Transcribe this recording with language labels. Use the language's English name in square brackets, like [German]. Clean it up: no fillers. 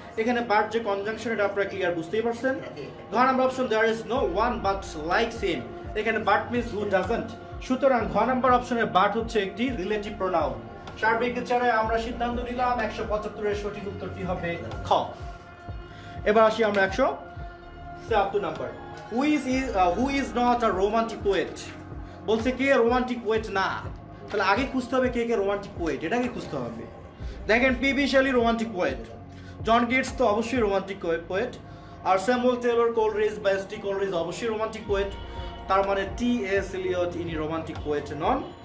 [Bangla] এখানে বাট যে কনজাংশন এটা আপনারা ক্লিয়ার বুঝতেই পারছেন। ঘ number option [English] There is no one but likes him. [Bangla] এখানে [English] But means who doesn't. [Bangla] সুতরাং ঘ নাম্বার অপশনের বাট হচ্ছে একটি রিলেটিভ প্রোনাউন। সার্বিক বিচারে আমরা সিদ্ধান্ত নিলাম 175 এর সঠিক উত্তরটি হবে খ। এবার আসি আমরা [English] 76 number, who is not a romantic poet? [Bangla] বলছে কে রোমান্টিক পোয়েট না, তাহলে আগে খুঁজতে হবে কে কে রোমান্টিক পোয়েট, এটাকে খুঁজতে হবে। দেখেন পিবি শেলি রোমান্টিক পোয়েট, জন গেটস তো অবশ্যই রোমান্টিক পোয়েট, আর স্যামুয়েল টেলর কোলরিজ বা এস টি কোলরিজ অবশ্যই রোমান্টিক পোয়েট, তার মানে টি এস এলিয়ট ইনি রোমান্টিক পোয়েট নন।